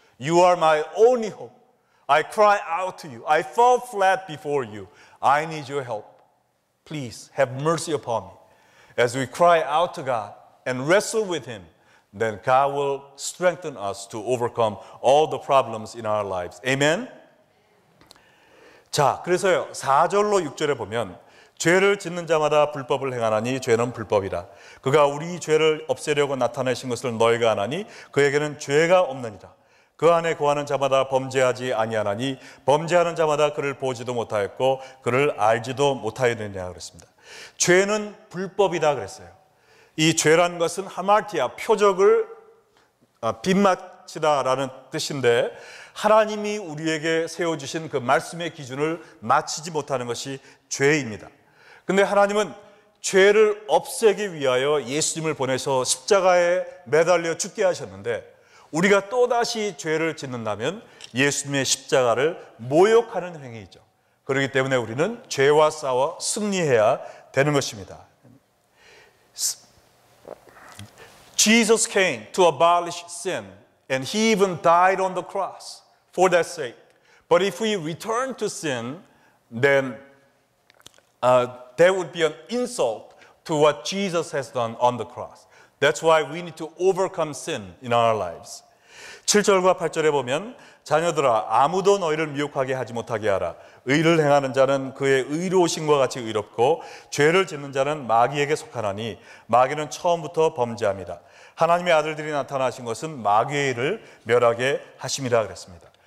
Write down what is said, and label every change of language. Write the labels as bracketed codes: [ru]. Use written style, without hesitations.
[en] You are my only hope. I cry out to you. I fall flat before you. I need your help. Please have mercy upon me. As we cry out to God and wrestle with him, then God will strengthen us to overcome all the problems in our lives. Amen? [ko] 자, 그래서요, 4절로 6절에 보면 죄를 짓는 자마다 불법을 행하나니 죄는 불법이라. 그가 우리 죄를 없애려고 나타내신 것을 너희가 아나니 그에게는 죄가 없느니라. 그 안에 거하는 자마다 범죄하지 아니하나니 범죄하는 자마다 그를 보지도 못하였고 그를 알지도 못하였느니라 그랬습니다. 죄는 불법이다 그랬어요. 이 죄란 것은 하마르티아, 표적을 빗맞히다라는 뜻인데 하나님이 우리에게 세워주신 그 말씀의 기준을 맞추지 못하는 것이 죄입니다. 근데 하나님은 죄를 없애기 위하여 예수님을 보내서 십자가에 매달려 죽게 하셨는데 우리가 또다시 죄를 짓는다면 예수님의 십자가를 모욕하는 행위이죠. 그렇기 때문에 우리는 죄와 싸워 승리해야 되는 것입니다. [en] Jesus came to abolish sin and he even died on the cross for that sake. But if we return to sin, then that would be an insult to what Jesus has done on the cross. That's why we need to overcome sin in our lives. [ko] 7절과 8절에 보면 자녀들아 아무도 너희를 미혹하게 하지 못하게 하라. 의를 행하는 자는 그의 의로우심과 같이 의롭고 죄를 짓는 자는 마귀에게 속하나니 마귀는 처음부터 범죄합니다. 하나님의 아들들이 나타나신 것은 마귀의 일을 멸하게 하심이라 그랬습니다.